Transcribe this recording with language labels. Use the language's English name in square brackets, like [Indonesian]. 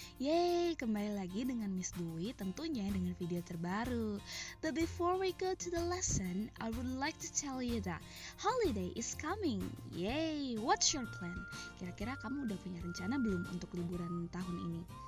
[Indonesian] Yeay, kembali lagi dengan Miss Dwi, tentunya dengan video terbaru. [English] But before we go to the lesson, I would like to tell you that holiday is coming. Yay, what's your plan? [Indonesian] Kira-kira kamu udah punya rencana belum untuk liburan tahun ini?